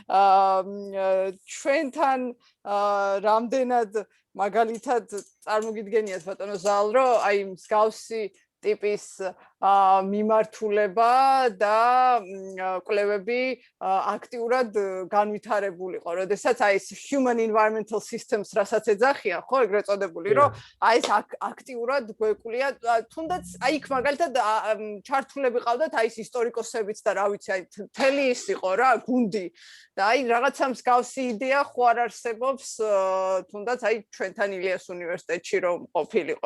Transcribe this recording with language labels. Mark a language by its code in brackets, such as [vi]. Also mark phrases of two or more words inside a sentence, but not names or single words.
[ka] ჩვენთან რამდენად მაგალითად წარმოგიდგენიათ ბატონო ზალ რომ აი მსგავსი ტიპის მიმართულება და კვლევები აქტიურად განვითარებულიყო. როდესაც აი ეს [en] human environmental systems [ka] რასაც ეძახიან, ხო, ეგრეთ წოდებული, რომ აი ეს აქტიურად გვეკვლია, თუნდაც აი იქ მაგალითად ჩართულები ყავდათ აი ეს ისტორიკოსებიც და რა ვიცი, აი მთელი ის იყო რა, გუნდი. და აი რაღაცა მსგავსი იდეა ხო არ არსებობს, თუნდაც აი ჩვენთან ილიას უნივერსიტეტში რომ ყოფილიყო.